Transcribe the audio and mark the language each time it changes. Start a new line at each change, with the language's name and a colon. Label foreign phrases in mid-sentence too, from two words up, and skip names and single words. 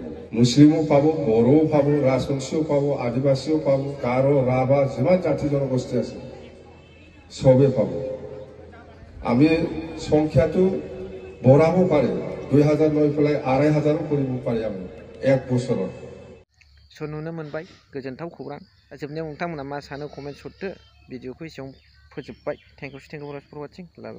Assamese: মুছলিমো পাব, বড়োও পাব, ৰাজবংশীও পাব, আদিবাসীও পাব, গাৰো, ৰাভা, যিমান জাতি জনগোষ্ঠী আছে চবেই পাব। আমি সংখ্যাটো বঢ়াব পাৰে, 2,000 লৈ পেলাই 2,500 কৰিব পাৰি আমি এক বছৰত।
Bodo: नुनो मोनबाय, गोजोनथाव खौरां। जोबनायाव नोंथांमोना मा सानो कमेन्ट हरदो। भिडिअखौ एसेयावनो फोजोबबाय।
English: thank you for watching.